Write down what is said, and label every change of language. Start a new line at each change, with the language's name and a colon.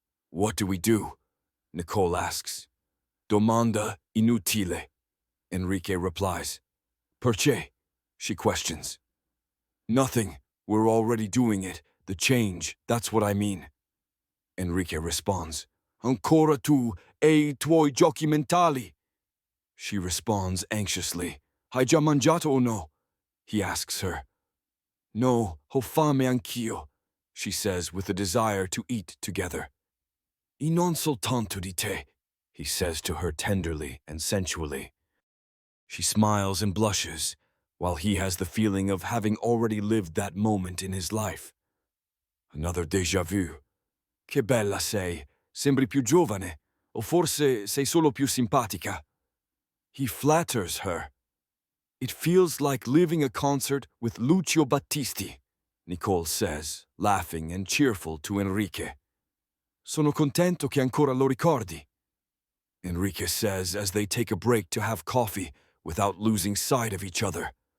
English: "What do we do?" Nicole asks.
Italian: "Domanda inutile,"
English: Enrique replies.
Italian: "Perché?"
English: she questions. "Nothing. We're already doing it. The change, that's what I mean." Enrique responds.
Italian: "Ancora tu e I tuoi giochi mentali."
English: She responds anxiously.
Italian: "Hai già mangiato o no?"
English: he asks her.
Italian: "No, ho fame anch'io,"
English: she says with a desire to eat together.
Italian: "E non soltanto di te,"
English: he says to her tenderly and sensually. She smiles and blushes, while he has the feeling of having already lived that moment in his life. Another déjà vu.
Italian: "Che bella sei, sembri più giovane, o forse sei solo più simpatica."
English: He flatters her. "It feels like living a concert with Lucio Battisti," Nicole says, laughing and cheerful to Enrique.
Italian: "Sono contento che ancora lo ricordi,"
English: Enrique says as they take a break to have coffee without losing sight of each other.